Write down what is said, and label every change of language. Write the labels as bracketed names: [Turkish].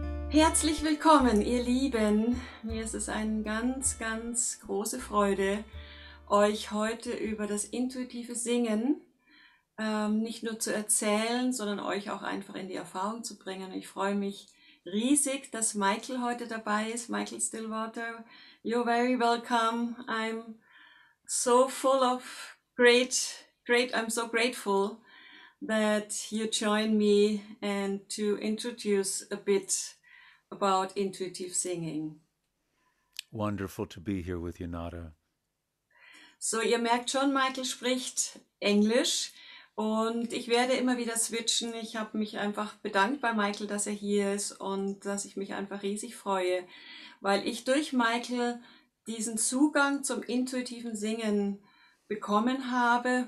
[German] Herzlich willkommen, ihr Lieben. Mir ist es eine ganz, ganz große Freude, euch heute über das intuitive Singen nicht nur zu erzählen, sondern euch auch einfach in die Erfahrung zu bringen. Ich freue mich riesig, dass Michael heute dabei ist. [English] Michael Stillwater, you're very welcome. I'm so full of I'm so grateful that you join me and to introduce a bit about intuitive singing. Wonderful to be here with you, Nada. [German] So, ihr merkt schon, Michael spricht Englisch und ich werde immer wieder switchen. Ich habe mich einfach bedankt bei Michael, dass er hier ist und dass ich mich einfach riesig freue, weil ich durch Michael diesen Zugang zum intuitiven Singen bekommen habe.